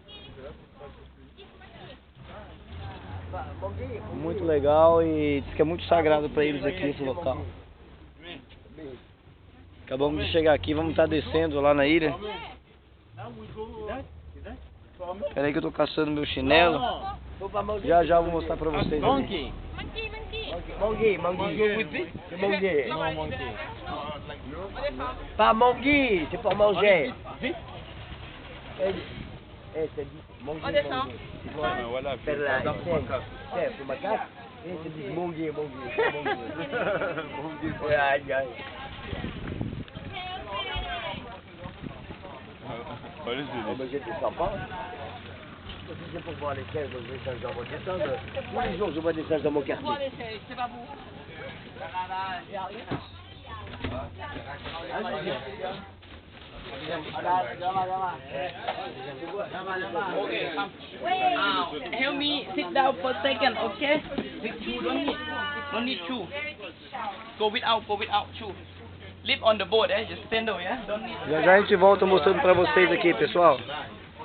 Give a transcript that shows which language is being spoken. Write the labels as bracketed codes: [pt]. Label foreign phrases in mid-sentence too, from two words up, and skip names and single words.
[pt] Muito legal, e diz que é muito sagrado para eles aqui esse local. Acabamos de chegar aqui, vamos estar descendo lá na ilha. Espera aí que eu tô caçando meu chinelo. Já já vou mostrar pra vocês. [fr] Monkey. Monkey. Pas monkey, c'est pour manger. C'est monkey. On descend. Voilà, c'est le macaque. C'est du monkey. J'étais sympa. C'est pour voir les singes, donc les singes dans mon descendre. Tous les jours, je vois des singes dans mon quartier. C'est pas bon. [en] Help me sit down for a second, okay? With shoe, don't need shoe. Go without shoe. Live on the boat, just stand there, yeah? Don't need. [pt] Já já a gente volta mostrando pra vocês aqui, pessoal.